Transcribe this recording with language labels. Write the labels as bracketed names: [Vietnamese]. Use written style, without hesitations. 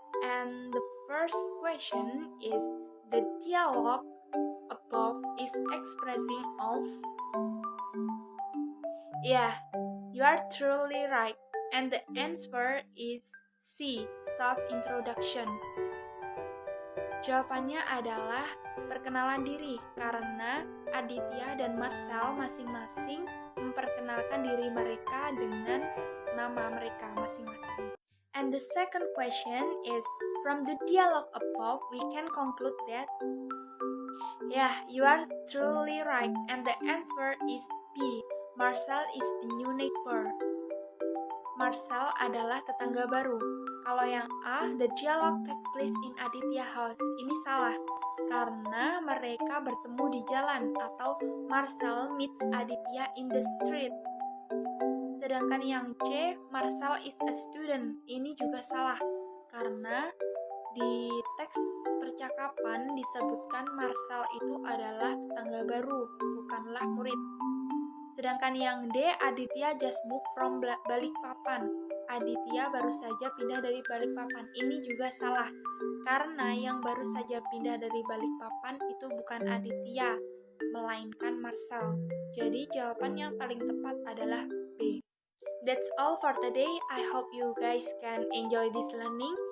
[English] And the first question is, the dialogue above is expressing of. Yeah, you are truly right. And the answer is C, self-introduction. [Indonesian] Jawabannya adalah perkenalan diri, karena Aditya dan Marcel masing-masing memperkenalkan diri mereka dengan nama mereka masing-masing. [English] And the second question is, from the dialogue above, we can conclude that, yeah, you are truly right, and the answer is B, Marcel is a new neighbor. [Indonesian] Marcel adalah tetangga baru. Kalau yang A, [English] the dialogue take place in Aditya house. [Indonesian] Ini salah, karena mereka bertemu di jalan, atau [English] Marcel meets Aditya in the street. [Indonesian] Sedangkan yang C, [English] Marcel is a student. [Indonesian] Ini juga salah, karena di teks percakapan disebutkan Marcel itu adalah tetangga baru, bukanlah murid. Sedangkan yang D, [English] Aditya just moved from Balikpapan. [Indonesian] Aditya baru saja pindah dari Balikpapan. Ini juga salah, karena yang baru saja pindah dari Balikpapan itu bukan Aditya, melainkan Marcel. Jadi jawaban yang paling tepat adalah B. [English] That's all for today. I hope you guys can enjoy this learning.